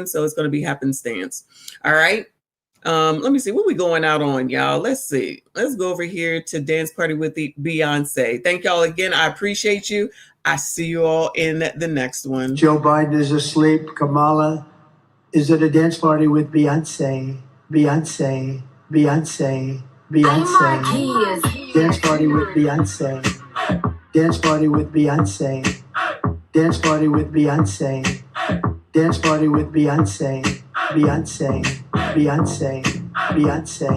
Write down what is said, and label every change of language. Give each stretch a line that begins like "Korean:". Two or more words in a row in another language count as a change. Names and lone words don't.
English: So it's going to be happenstance. All right. Let me see what we going out on, y'all. Let's see. Let's go over here to Dance Party with the Beyonce. Thank y'all again. I appreciate you. I see you all in the next one. Joe Biden is asleep. Kamala is at a dance party with Beyonce. Beyonce. Beyonce. Beyonce. Dance party with Beyonce. Dance party with Beyonce. Dance party with Beyonce. Dance party with Beyonce. Beyonce. Beyonce. Beyonce.